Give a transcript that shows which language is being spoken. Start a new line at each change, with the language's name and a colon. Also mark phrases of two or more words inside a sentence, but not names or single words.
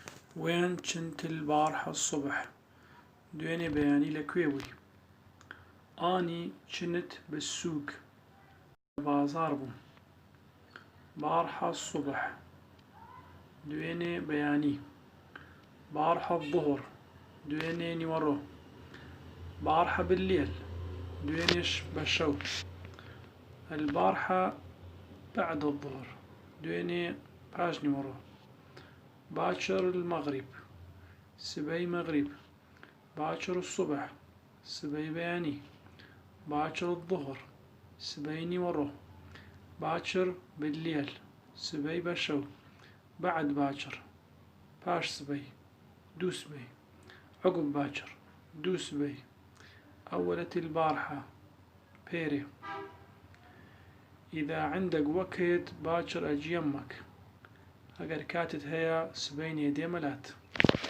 Arabic: وين كنت البارحة الصبح؟
Central Kurdish: دوێنێ بەیانی لەکوێ بووی؟
Arabic: ئانی كنت بالسوق
Central Kurdish: بازار بووم.
Arabic: بارحة الصبح
Central Kurdish: دوێنێ بەیانی.
Arabic: بارحة الظهر
Central Kurdish: دوێنێ نیوەڕۆ.
Arabic: بارحة بالليل
Central Kurdish: دوێنێش بەشەو.
Arabic: البارحة بعد الظهر
Central Kurdish: دوێنێ پاش نیوەڕۆ.
Arabic: باكر المغرب
Central Kurdish: سبەی مەغریب.
Arabic: باكر الصبح
Central Kurdish: سبەی بەیانی.
Arabic: باكر الظهر
Central Kurdish: سبەی نیوەڕۆ.
Arabic: باكر بالليل
Central Kurdish: سبەی بەشەو.
Arabic: بعد باكر
Central Kurdish: پاش سبەی دوو سبەی.
Arabic: عقب باكر
Central Kurdish: دوو سبەی.
Arabic: أولت البارحة بيري. إذا عندك وقت باكر أجي يمك.
Central Kurdish: ئەگەر کاتت هەیە سبەی نێدێ مەلات.